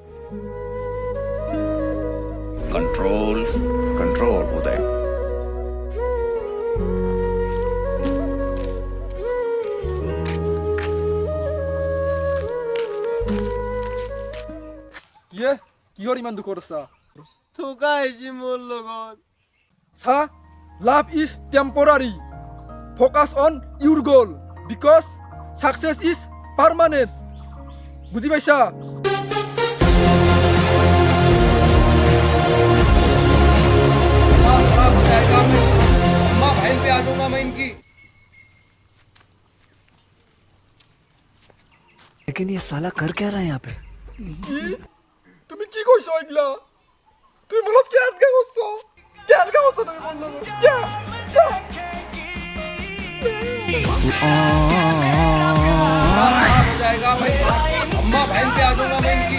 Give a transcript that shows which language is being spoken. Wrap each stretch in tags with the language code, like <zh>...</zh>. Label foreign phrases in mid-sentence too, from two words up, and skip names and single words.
<en>Control control Uday.</en> <as>ইয়ে কিহৰ ইমান দুখত আছা? থকা আহিছে মোৰ লগত।</as> <en>See, love is temporary, focus on your goal because success is permanent.</en> <as>বুজি পাইছা?</as> <hi>अम्मा बहन पे आ जाऊंगा मैं इनकी। लेकिन ये साला कर क्या रहा है यहाँ पे?</hi> <as>কি তুমি কি কৈছা এইগিলা? তুমি মনত কেনেকৈ কৈছা? কেনেকৈ কৈছা তুমি মোৰ লগত?</as> <hi>हो जाएगा मैं, अम्मा बहन पे आ जाऊंगा मैं इनकी।</hi>